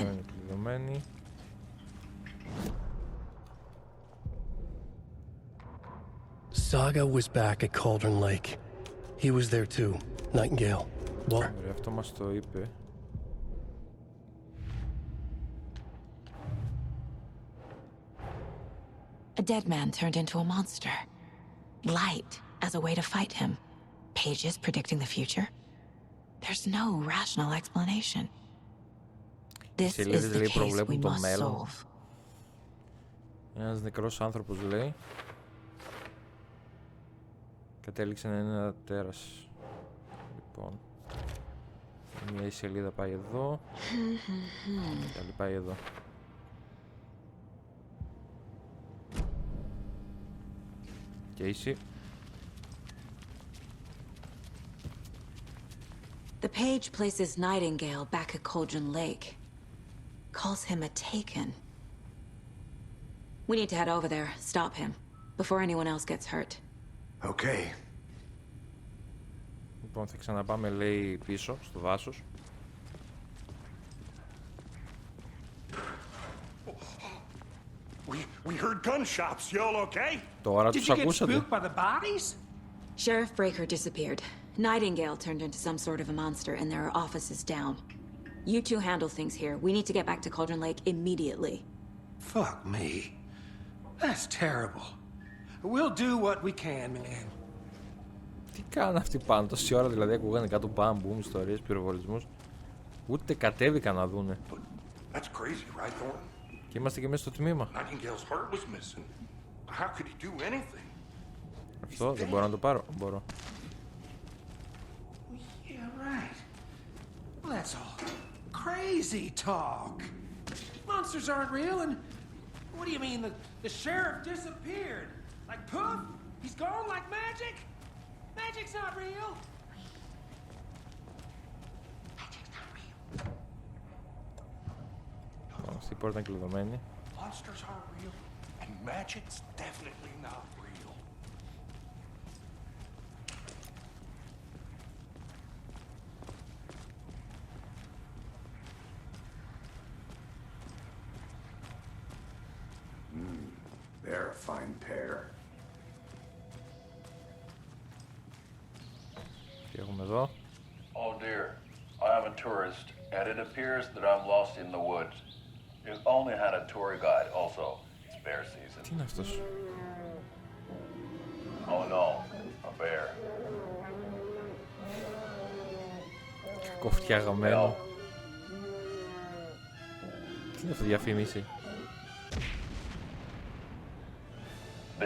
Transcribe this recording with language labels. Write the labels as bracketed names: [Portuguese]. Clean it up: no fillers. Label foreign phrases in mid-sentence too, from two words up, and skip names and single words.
[Greek] Δεν είναι κλειδωμένη. [English] Saga was back at Cauldron Lake. He was there too. Nightingale. Well, [Greek] Ωραία, αυτό μας το είπε. [English] A dead man turned into a monster. Light as a way to fight him. Pages predicting the future. There's no rational explanation. This is the case we must solve. [Greek] Ένας νεκρός άνθρωπος, λέει, κατέληξε να είναι ένα τέρας. Λοιπόν, μια σελίδα πάει εδώ, η άλλη πάει εδώ. [English] Casey. The page places Nightingale back at Cauldron Lake. Calls him a taken. We need to head over there, stop him, before anyone else gets hurt. Okay. [Greek] Λοιπόν, θα ξαναπάμε, λέει, πίσω στο δάσος. [English] We heard gunshots. You all okay? [Greek] Τώρα τους ακούσατε. [English] by the bodies? Sheriff Breaker disappeared. Nightingale turned into some sort of a monster and there are offices down. You two handle things here. We need to get back to Cauldron Lake immediately. Fuck me. That's terrible. We'll do what we can, man. [Greek] Τι κάνουν αυτοί πάνω, τόση ώρα δηλαδή ακούγανε κάτω μπαμ-μπουμ, ιστορίες, πυροβολισμούς. Ούτε κατέβηκαν να δούνε. [English] That's crazy, right, Thornton? [Greek] Και είμαστε και μέσα στο τμήμα. [English] Nightingale's heart was missing. How could he do anything? [Greek] Αυτό δεν μπορώ να το πάρω. Μπορώ. [English] Yeah, right. Well, that's all crazy talk. Monsters aren't real, and what do you mean the sheriff disappeared? Like poof? He's gone like magic? Magic's not real. Magic's not real. [Greek] Αυτή η πόρτα είναι κλειδωμένη. [English] Monsters aren't real, and magic's definitely not real. They're a fine pair. [Greek] Τι έχουμε εδώ? [English] Oh dear, I am a tourist, and it appears that I'm lost in the woods. You only had a tour guide also. It's bear season. [Greek] Τι είναι αυτός? [English] Oh no, a bear. [Greek] Κοφτιαγμένο. Τι είναι αυτό, διαφήμιση?